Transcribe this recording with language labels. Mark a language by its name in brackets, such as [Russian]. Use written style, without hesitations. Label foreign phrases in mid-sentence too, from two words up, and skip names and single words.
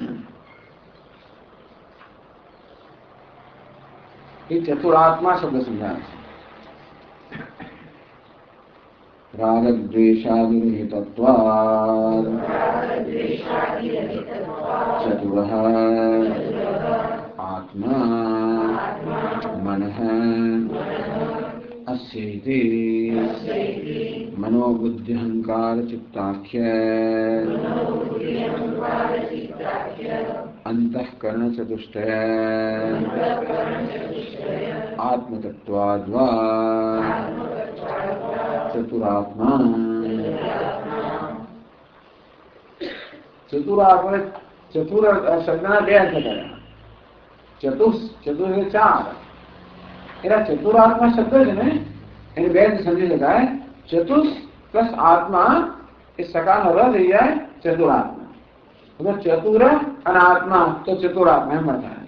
[Gujarati] એ ચતુરાત્મા શબ્દ સમજાય છે. [Sanskrit] रागद्वेषादिरहितत्वाद चतुरः आत्मा मनः अस्येति मनोबुद्ध्यहंकार चित्ताख्य अंतःकरण चतुष्टय आत्मतत्त्वाद्वा चतुरात्मा. [Gujarati] ચતુરાત્મા ચતુર શબ્દના 2 અર્થ કર્યા. ચતુર એટલે 4. એના ચતુરાત્મા શબ્દ છે ને એને 2 રીતે સમજી શકાય. ચતુષ પ્લસ આત્મા એ સકાનો ર થઈ જાય ચતુરાત્મા. ચતુર અને આત્મા તો ચતુરાત્મા એમ થાય.